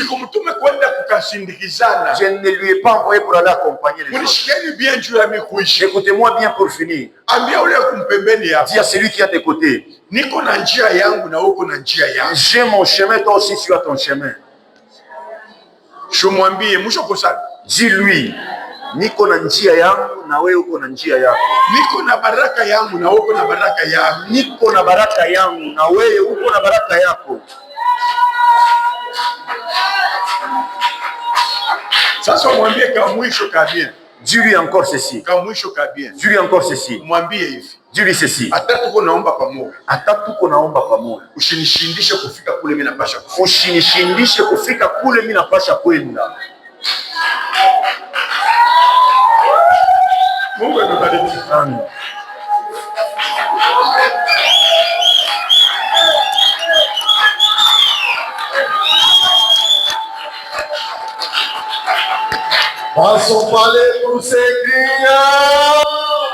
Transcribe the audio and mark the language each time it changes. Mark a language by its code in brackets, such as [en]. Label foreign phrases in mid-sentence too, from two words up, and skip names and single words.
[fr] Je ne lui ai pas envoyé pour aller accompagner les autres. Écoutez-moi bien pour finir. Dis à celui qui est à tes côtés, j'ai mon chemin, toi aussi tu as ton chemin. Dis-lui, [sw] niko na njia yangu na wewe uko na njia yako. Niko na baraka yangu na uko na baraka yako. Niko na baraka yangu na wewe uko na baraka yako. Sasa mwambie kama mwisho kabisa. [fr] Dis-lui encore ceci. [sw] Kama mwisho kabisa. [fr] Dis-lui encore ceci. [sw] Mwambie hivi. [fr] Dis-lui ceci. [sw] Hata tuko naomba pamoja. Hata tuko naomba pamoja. Usinishindishe kufika kule mimi napasha kufika. Usinishindishe kufika kule mimi napasha kwenda. Mungu atubariki. Amen. [fr] Passons parler pour s'écrire.